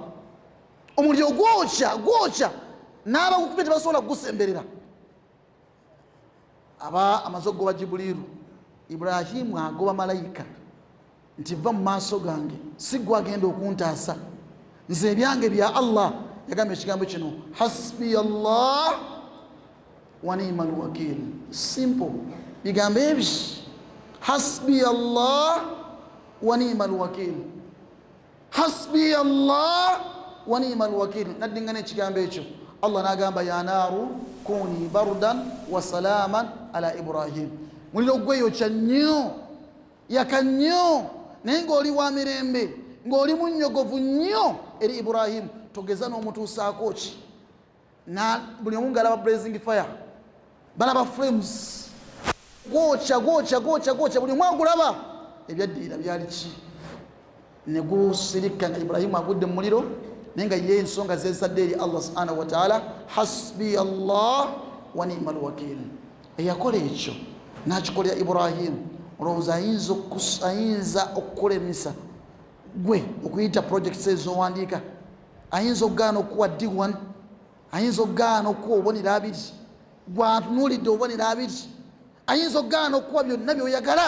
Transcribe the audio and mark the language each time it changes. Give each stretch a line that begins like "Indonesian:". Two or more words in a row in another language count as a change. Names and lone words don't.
Ganda: Omuliro gwokya n'abagukubye tebasobola kugusemberera. Aba amaze okugoba Jibuliiru, Ibrahimu agoba malayika nti va mu maaso gange, si gwe agenda okuntaasa, nze ebyange bya Allah. Yagamba ekigambo kino,
Arabic: حسبي الله ونعم الوكيل.
Ganda: Simple bigambo ebi,
Arabic: حسبي الله ونعم الوكيل, حسبي الله ونعم الوكيل.
Ganda: Naddingana ekigambo ekyo, Allah n'agamba
Arabic: يا نار كوني بردا وسلاما على إبراهيم,
Ganda: muliro gwe yokya nnyo yaka nnyo naye ng'oli wa mirembe ng'oli munnyogovu nnyo eri Ibrahim, togeza n'omutuusaako ki na buli omu ng'alaba
English: blazing fire,
Ganda: balaba flames gwokya buli omu agulaba, ebyaddirira byali ki ne gusirika nga Ibrahim agudde mu muliro naye nga ye ensonga zeesadde eri
Arabic: الله سبحانه وتعالى. حسبي الله ونعم الوكيل,
Ganda: eyakola ekyo n'akikolera Ibrahim, olowooza ayinza okukulemesa gwe okuyita projects ezowandiika, ayinza okugaana okuwa D1, ayinza okugaana okuwa obubonero 2 gwantunuulidde obubonero 2, ayinza okugaana okuwa byonna byoyagala.